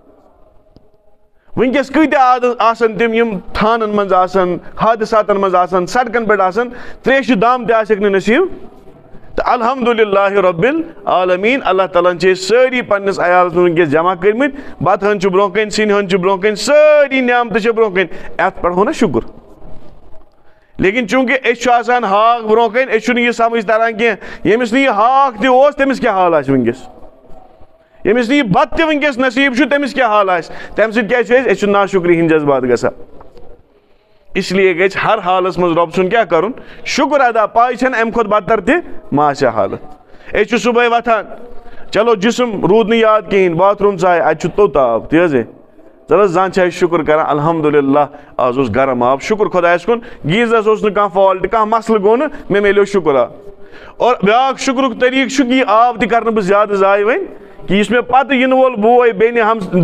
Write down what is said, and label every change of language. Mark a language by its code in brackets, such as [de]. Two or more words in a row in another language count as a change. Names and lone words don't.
[ks] وٕنکیٚس کۭتیاہ آسن تِم یِم تھانن منٛز آسن حادثاتن منٛز آسن سڑکن پٮ۪ٹھ آسن تریشہِ دام تہِ آسٮ۪کھ نہٕ نصیٖب تہٕ [ar] الحمدللہ رب العالمیٖن [ks] اللہ تعالیٰ ہن چھِ أسۍ سٲری پننِس عیالس منٛز وٕنکیٚس جمع کٔرمٕتۍ بتہٕ ہن چھُ برونٛہہ کَنۍ سِنۍ ہن چھُ برونٛہہ کَنۍ سٲری نعمتہٕ چھِ برونٛہہ کَنۍ اتھ پٮ۪ٹھ ہو نا شُکر لیکن چوٗنٛکہِ أسۍ چھُ آسان ہاکھ برونٛہہ کَنۍ أسۍ چھُنہٕ یہِ سمجھ تران کینٛہہ ییٚمِس نہٕ یہِ ہاکھ تہِ اوس تٔمِس کیٛاہ حال آسہِ وٕنکیٚس ییٚمِس نہٕ یہِ بتہٕ تہِ وٕنکیٚس نصیٖب چھُ تٔمِس کیٛاہ حال آسہِ تمہِ سۭتۍ کیٛاہ چھِ أسۍ چھِ ناشُکری ہٕنٛدۍ جذبات گژھان [ur] اس لیے [ks] گژھِ ہر حالس منٛز رۄب سُنٛد کیٛاہ کرُن شُکر ادا پاے چھنہٕ امہِ کھۄتہٕ بدتر تہِ ما آسہِ ہا حالت أسۍ چھِ صبحٲے وۄتھان چلو جسم روٗد نہٕ یاد کِہیٖنۍ باتھ روٗم ژاے اتہِ چھُ توٚت آب تی حظ چل حظ زن چھِ أسۍ شُکر کران الحمدللہ آز اوس گرم آب شُکر خۄدایس کُن گیٖزرس اوس نہٕ کانٛہہ فالٹ کانٛہہ مسلہٕ گوٚو نہٕ مےٚ مِلیو شُکر اور بیٛاکھ شُکرُک طریٖقہٕ چھُ کہِ یہِ آب تہِ کرنہٕ بہٕ زیادٕ ضایہِ وۄنۍ کہ یُس مےٚ پتہٕ یِنہٕ وول بوے بیٚنہِ